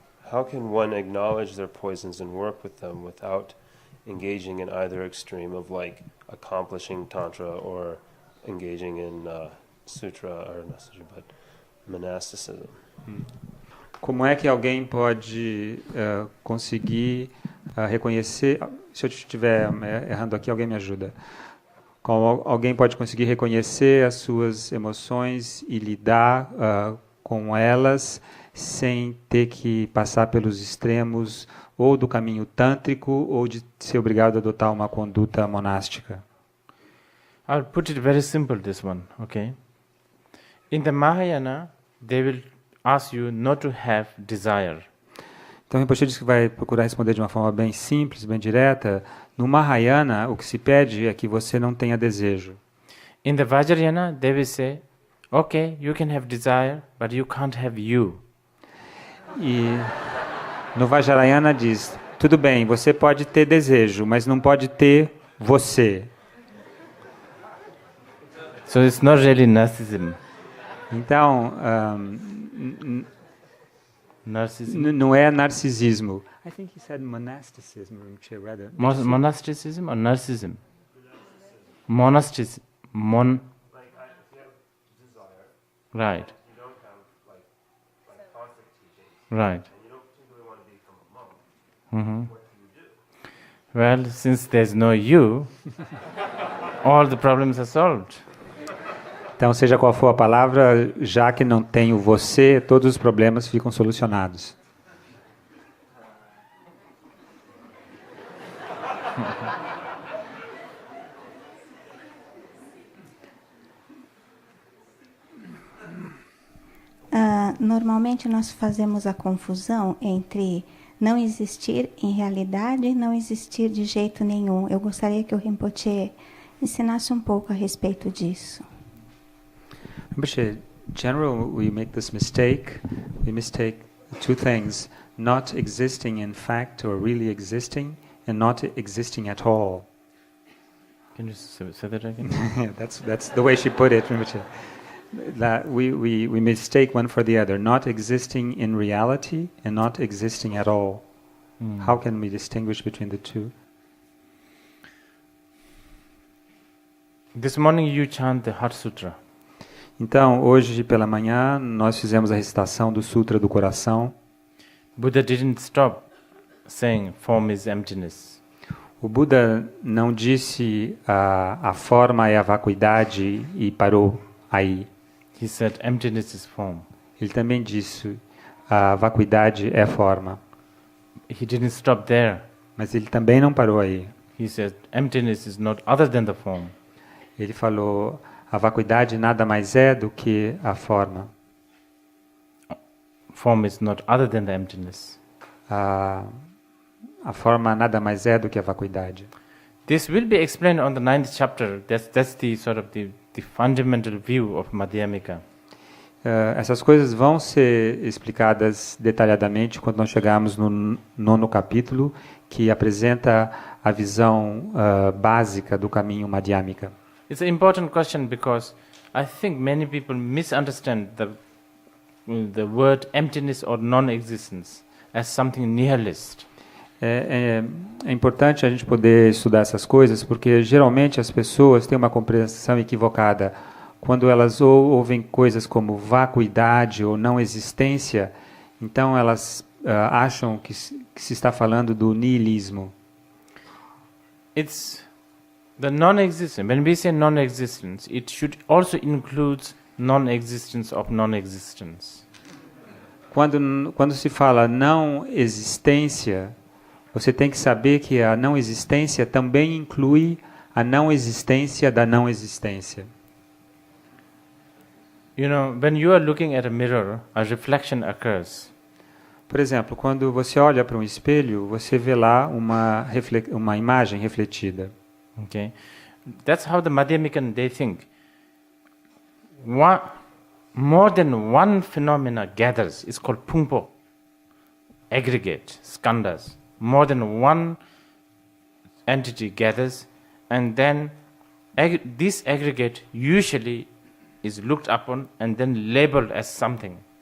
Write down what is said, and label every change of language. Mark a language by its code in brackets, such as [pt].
[en] How can one acknowledge their poisons and work with them without engaging in either extreme of like accomplishing Tantra or engaging in Sutra, or not Sutra, but monasticism? [pt] Como é que alguém pode conseguir reconhecer... Se eu estiver errando aqui, alguém me ajuda. Como alguém pode conseguir reconhecer as suas emoções e lidar com elas sem ter que passar pelos extremos ou do caminho tântrico ou de ser obrigado a adotar uma conduta monástica? [en] I'll put it very simple, this one, okay? In the Mahayana, they will ask you not to have desire. [pt] Então, o Rinpoche diz que vai procurar responder de uma forma bem simples, bem direta. No Mahayana, o que se pede é que você não tenha desejo. [en] In the Vajrayana, they will say, okay, you can have desire, but you can't have you. [pt] E no Vajrayana diz, tudo bem, você pode ter desejo, mas não pode ter você. [en] So it's not really narcissism. [pt] Então, não é narcisismo. [en] I think he said monasticism, rather. Monasticism or narcissism? Monasticism. Like if you have desire, Right. you don't have like concept teachings, Right. and you don't particularly want to become a monk. Mm-hmm. What do you do? Well, since there's no you, all the problems are solved. [pt] Então, seja qual for a palavra, já que não tem o você, todos os problemas ficam solucionados. Normalmente nós fazemos a confusão entre não existir em realidade e não existir de jeito nenhum. Eu gostaria que o Rinpoche ensinasse um pouco a respeito disso. [en] Rinpoche, in general, we make this mistake. We mistake two things: not existing in fact or really existing, and not existing at all. Can you say that again? That's the way she put it, Rinpoche. That we mistake one for the other, not existing in reality and not existing at all. How can we distinguish between the two? This morning you chant the Heart Sutra. [pt] Então, hoje pela manhã, nós fizemos a recitação do Sutra do Coração. [en] Buddha didn't stop saying form is emptiness. [pt] O Buda não disse a forma é a vacuidade e parou aí. [en] He said emptiness is form. [pt] Ele também disse a vacuidade é forma. [en] He didn't stop there. [pt] Mas ele também não parou aí. [en] He said emptiness is not other than the form. [pt] Ele falou a vacuidade nada mais é do que a forma. [en] Form is not other than the emptiness. [pt] A forma nada mais é do que a vacuidade. [en] This will be explained on the 9th chapter. That's the sort of the fundamental view of Madhyamika. [pt] Essas coisas vão ser explicadas detalhadamente quando nós chegarmos no 9º capítulo, que apresenta a visão básica do caminho Madhyamika. [en] It's an important question because I think many people misunderstand the word emptiness or non-existence as something nihilist. [pt] É importante a gente poder estudar essas coisas, porque geralmente as pessoas têm uma compreensão equivocada. Quando elas ouvem coisas como vacuidade ou não existência, então elas acham que se está falando do niilismo. [en] it's the non-existence. When we say non-existence, it should also include non-existence of non-existence. [pt] Quando se fala não existência, você tem que saber que a não existência também inclui a não existência da não existência. [en] You know, when you are looking at a mirror, a reflection occurs. [pt] Por exemplo, quando você olha para um espelho, você vê lá uma imagem refletida. [en] Okay, that's how the Madhyamikan they think. More than one phenomena gathers. It's called pungpo, aggregate, skandhas. More than one entity gathers, and then this aggregate usually is looked upon and then labeled as something.